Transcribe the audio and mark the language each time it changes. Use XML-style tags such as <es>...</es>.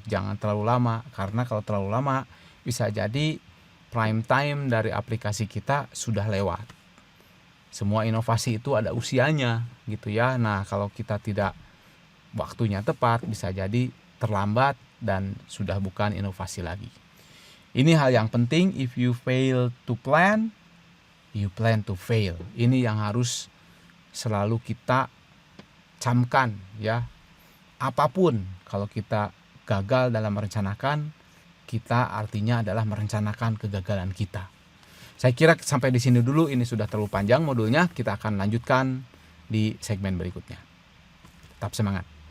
<id>Jangan terlalu lama, karena kalau terlalu lama bisa jadi prime time dari aplikasi kita sudah lewat. Semua inovasi itu ada usianya gitu ya. Nah kalau kita tidak waktunya tepat, bisa jadi terlambat dan sudah bukan inovasi lagi. Ini hal yang penting.</id> <en>If you fail to plan, you plan to fail.</en> <id>Ini yang harus selalu kita camkan ya. Apapun kalau kita gagal dalam merencanakan, kita artinya adalah merencanakan kegagalan kita. Saya kira sampai di sini dulu, ini sudah terlalu panjang modulnya. Kita akan lanjutkan di segmen berikutnya. Tetap semangat.</id>